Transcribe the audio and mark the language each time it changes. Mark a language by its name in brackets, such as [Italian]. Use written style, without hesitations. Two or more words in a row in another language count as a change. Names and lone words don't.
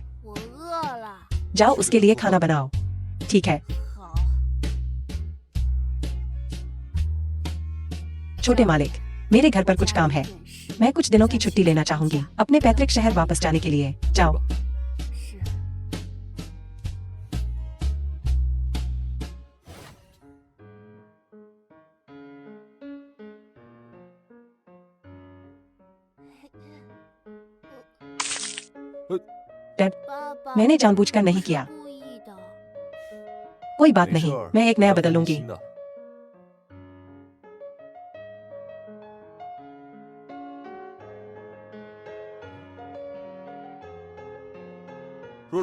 [Chinese] 我饿了。 [Hindi] जाओ उसके लिए खाना बनाओ। ठीक है। [Chinese] 好， [Hindi] छोटे मालिक मेरे घर पर कुछ काम है, [Chinese] 点事 [Hindi] मैं कुछ दिनों की छुट्टी लेना चाहूंगी अपने पैतृक शहर वापस जाने के लिए। जाओ। [Chinese] 是 [Hindi] डैड [Chinese] 爸爸， [Hindi] मैंने जानबूझकर नहीं किया। [Chinese] 故意的。 [Hindi] कोई बात नहीं, मैं एक नया बदल लूंगी। [Chinese] 如